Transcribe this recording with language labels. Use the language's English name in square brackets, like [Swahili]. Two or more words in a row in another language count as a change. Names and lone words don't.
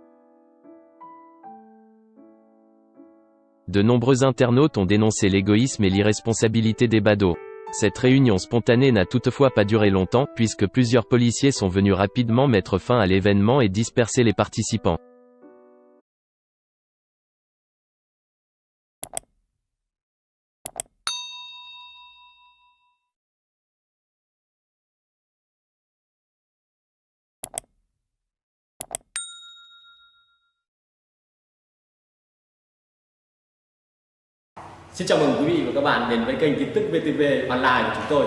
[French] De nombreux internautes ont dénoncé l'égoïsme et l'irresponsabilité des badauds. Cette réunion spontanée n'a toutefois pas duré longtemps, puisque plusieurs policiers sont venus rapidement mettre fin à l'événement et disperser les participants. [Vietnamese] Xin chào mừng quý vị và các bạn đến với kênh tin tức VTV Online của chúng tôi.